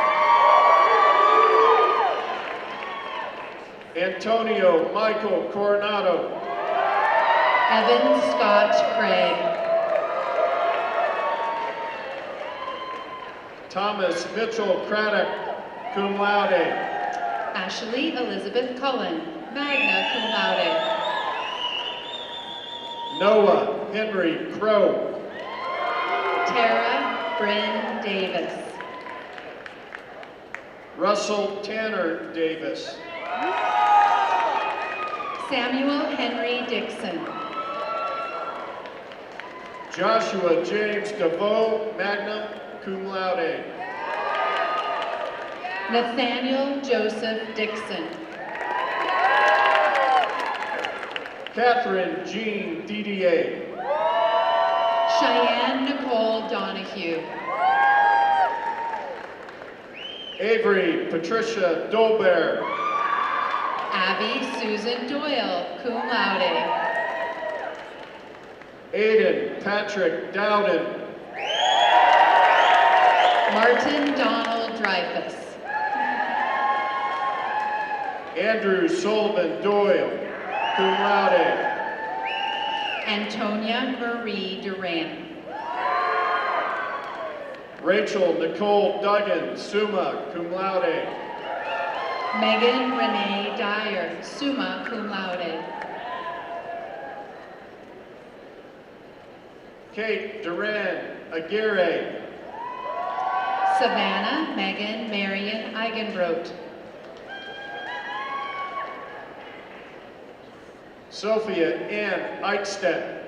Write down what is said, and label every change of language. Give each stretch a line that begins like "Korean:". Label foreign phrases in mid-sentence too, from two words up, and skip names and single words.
English: Antonio Michael Coronado. Evan Scott Craig. Thomas Mitchell Craddock,
Latin: cum laude.
English: Ashley Elizabeth Cullen,
Latin: magna cum laude.
English: Noah Henry Crow. Tara Bryn Davis. Russell Tanner Davis. Samuel Henry Dixon. Joshua James DeVoe,
Latin: magna cum laude.
English: Nathaniel Joseph Dixon. Catherine Jean Didier. Cheyenne Nicole Donahue. Avery Patricia Dolbear. Abby Susan Doyle,
Latin: cum laude.
English: Aiden Patrick Dowden. Martin Donald Dreyfus. Andrew Sullivan Doyle,
Latin: cum laude.
English: Antonia Marie Duran. Rachel Nicole Duggan,
Latin: summa cum laude.
English: Megan Renee Dyer,
Latin: summa cum laude.
English: Kate Duran Aguirre. Savannah Megan Marion Eigenbrot. Sophia Ann Eichstedt.